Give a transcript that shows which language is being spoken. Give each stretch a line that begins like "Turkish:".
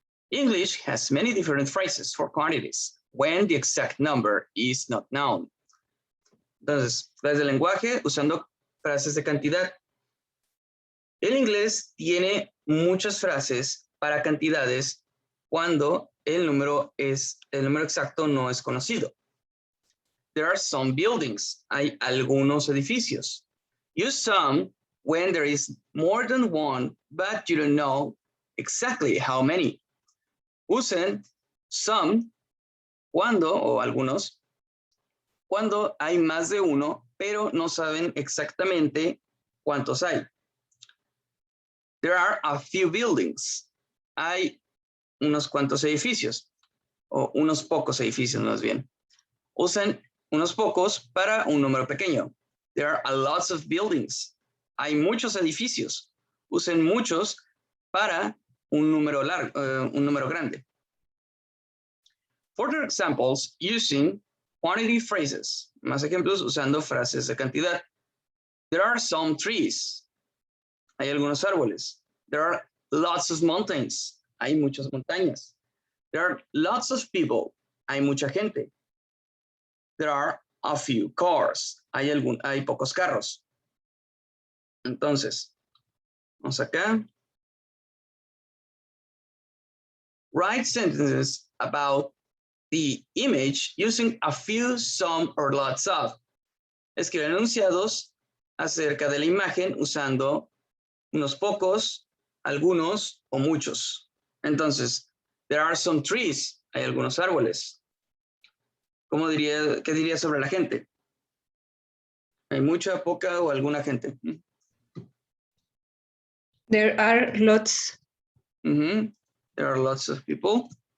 English: English has many different phrases for quantities when the exact number is not known.
Spanish: Entonces, desde el lenguaje usando frases de cantidad. El inglés tiene muchas frases para cantidades cuando el número exacto no es conocido.
English: There are some buildings.
Spanish: Hay algunos edificios.
English: Use some when there is more than one, but you don't know exactly how many.
Spanish: Usen some cuando, o algunos, cuando hay más de uno, pero no saben exactamente cuántos hay.
English: There are a few buildings.
Spanish: Hay unos cuantos edificios, o unos pocos edificios más bien. Usen unos pocos para un número pequeño.
English: There are a lots of buildings.
Spanish: Hay muchos edificios. Usen muchos para un número un número grande.
English: Further examples using quantity phrases.
Spanish: Más ejemplos usando frases de cantidad.
English: There are some trees.
Spanish: Hay algunos árboles.
English: There are lots of mountains.
Spanish: Hay muchas montañas.
English: There are lots of people.
Spanish: Hay mucha gente.
English: There are a few cars.
Spanish: Hay pocos carros. Entonces, vamos acá.
English: Write sentences about the image using a few, some, or lots of.
Spanish: Escribe enunciados acerca de la imagen usando unos pocos, algunos o muchos.
English: Entonces, there are some trees.
Spanish: Hay algunos árboles. ¿Qué diría sobre la gente? ¿Hay mucha, poca o alguna gente?
English: There are lots. There are lots of people.